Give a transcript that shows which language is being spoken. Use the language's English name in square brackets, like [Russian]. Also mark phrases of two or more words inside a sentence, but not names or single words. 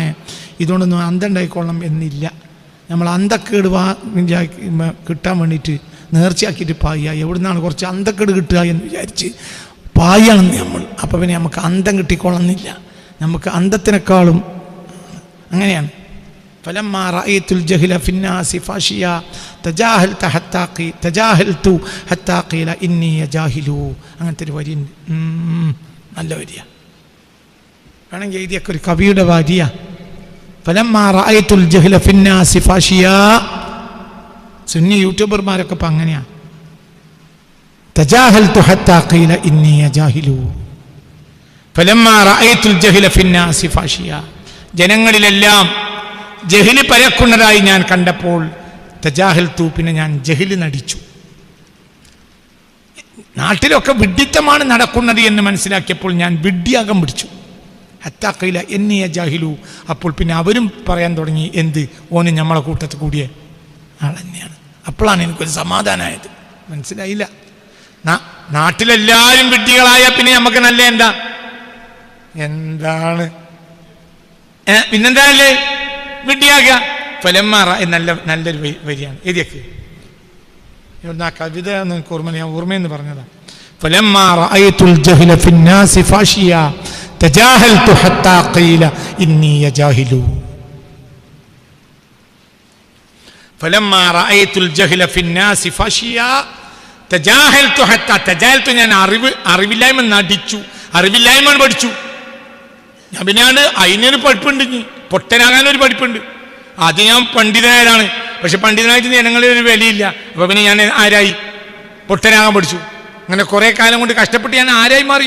[Malayalam] ഇതുകൊണ്ടൊന്നും അന്തം ഉണ്ടായിക്കൊള്ളണം എന്നില്ല. നമ്മൾ അന്തക്കേട് കിട്ടാൻ വേണ്ടിയിട്ട് നേർച്ചയാക്കിയിട്ട് പായ, എവിടെ നിന്നാണ് കുറച്ച് അന്തക്കേട് കിട്ടുക എന്ന് വിചാരിച്ച് പായാണെന്ന് നമ്മൾ. അപ്പോൾ പിന്നെ നമുക്ക് അന്തം കിട്ടിക്കൊള്ളുന്നില്ല. നമുക്ക് അന്തത്തിനേക്കാളും അങ്ങനെയാണ്. [Arabic] فلما رأيت الجهل في الناس فاشيا تجاهلت حتى قيل إني جاهل. [Malayalam] അങ്ങനത്തെ ഒരു വരി നല്ല വരിയ വേണമെങ്കിൽ എഴുതിയൊക്കെ ഒരു കവിയുടെ വരിയ. [Arabic] فلما رأيت الجهل في الناس فاشيا. [Malayalam] സുന്നി യൂട്യൂബർമാരൊക്കെ ഇപ്പം അങ്ങനെയാ. [Arabic] تجاهلت حتى قيل إني جاهل. فلما رأيت الجهل في الناس فاشيا. [Malayalam] ജനങ്ങളിലെല്ലാം ജഹില് പരക്കുന്നതായി ഞാൻ കണ്ടപ്പോൾ തജാഹൽതു, പിന്നെ ഞാൻ ജഹില് നടിച്ചു. നാട്ടിലൊക്കെ വിഡ്ഢിത്തമാണ് നടക്കുന്നത് എന്ന് മനസ്സിലാക്കിയപ്പോൾ ഞാൻ വിഡ്ഢിയാകം പിടിച്ചു. [Arabic] حتى قيل إني جاهل. [Malayalam] അപ്പോൾ പിന്നെ അവരും പറയാൻ തുടങ്ങി, എന്ത് ഓന് നമ്മളെ കൂട്ടത്തിൽ കൂടിയ ആൾ തന്നെയാണ്. അപ്പോഴാണ് എനിക്കൊരു സമാധാനമായത്. മനസ്സിലായില്ല. നാട്ടിലെല്ലാവരും വിഡ്ഢികളായ പിന്നെ നമുക്ക് നല്ല എന്താണ് പിന്നെന്താണല്ലേ വിഡ്ഢിയാകുക. ഫലമ്മാറ നല്ലൊരു വരിയാണ്. എഴുതിയൊക്കെ ആ കവിത എനിക്ക് ഓർമ്മ, ഞാൻ ഓർമ്മയെന്ന് പറഞ്ഞതാണ്. [Arabic] فلما رأيت الجهل في الناس فاشيا تجاهلت حتى قيل إني جاهل. فلما رأيت الجهل في الناس فاشيا تجاهلت حتى تجاهلت [Malayalam] ഞാൻ അറിവില്ലായ്മ നടിച്ചു, അറിവില്ലായ്മ പഠിച്ചു. ഞാൻ പിന്നെയാണ് അതിനൊരു പഠിപ്പുണ്ട്, പൊട്ടനാകാനൊരു പഠിപ്പുണ്ട്. അത് ഞാൻ പണ്ഡിതനായതാണ്. പക്ഷെ പണ്ഡിതനായിട്ട് ജനങ്ങളിൽ ഒരു വിലയില്ല. അപ്പോൾ പിന്നെ ഞാൻ ആരായി? പൊട്ടനാകാൻ പഠിച്ചു. അങ്ങനെ കുറേ കാലം കൊണ്ട് കഷ്ടപ്പെട്ട് ഞാൻ ആരായി മാറി?